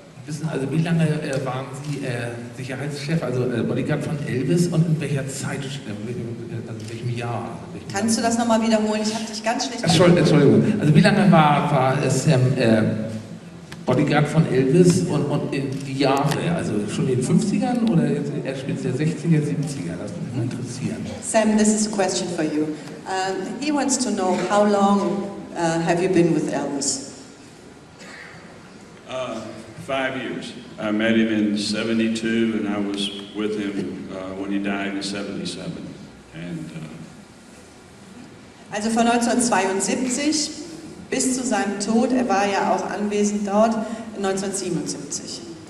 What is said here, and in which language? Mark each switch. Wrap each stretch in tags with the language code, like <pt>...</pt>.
<de>wissen, also wie lange waren Sie Sicherheitschef, also Bodyguard von Elvis und in welcher Zeit, also in welchem Jahr? Kannst du das nochmal wiederholen? Ich habe dich ganz schlecht Entschuldigung. Also wie lange war Sam Bodyguard von Elvis und in die Jahre? Also schon in den 50ern oder erst mit der 60er, 70er? Das würde mich interessieren.</de> <en>Sam, this is a question for you. He wants to know how long have you been with Elvis? 5 years. I met him in 72 and I was with him when he died in 77. And,</en> <de>Also von 1972 bis zu seinem Tod, er war ja auch anwesend dort, 1977.</de>